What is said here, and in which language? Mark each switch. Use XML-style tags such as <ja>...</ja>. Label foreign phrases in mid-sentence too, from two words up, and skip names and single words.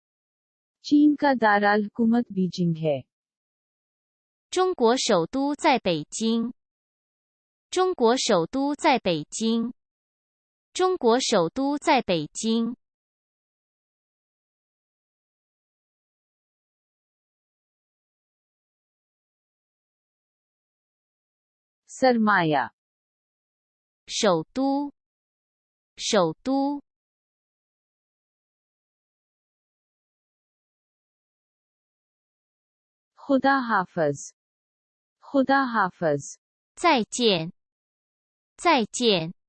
<ur>चीन का दाराल हुकूमत बीजिंग है।</ur> <zh>中国首都在北京。中国首都在北京。中国首都在北京。</zh> <ur>सरमाया</ur> <zh>首都。首都。</zh> <ur>खुदा हाफिज खुदा हाफिज</ur> <zh>再见。再见。</zh>